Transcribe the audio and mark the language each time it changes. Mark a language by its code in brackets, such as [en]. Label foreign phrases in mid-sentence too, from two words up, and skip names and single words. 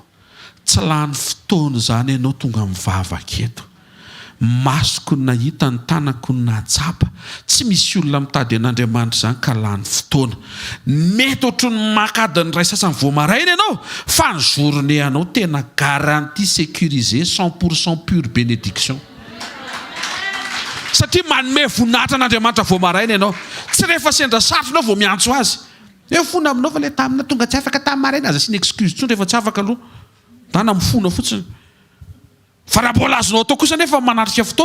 [mg] Tsy lany fotoana zany ianao tonga mivavaka eto. Masoko ny nahita, ny tanako ny nahatsapa. Tsy misy olona mitady an'Andriamanitra zany ka lany fotoana. Mety ohatry ny makadiny ray sasany vao maraina ianao, fa ny journée anao tena [fr] garantie sécurisé 100% pure bénédiction. [mg] Satria manome voninahitra an'Andriamanitra vao maraina ianao. Tsy rehefa sendra satrona vao miantso azy. Fona aminao fa le tamina tonga tsy afaka tamin'ny maraina. Aza sy ny excuse tsony rehefa tsy afaka aloha. Tana mifona fotsiny. Fa raha mbola azonao atao kosa nefa manatrika fotoana.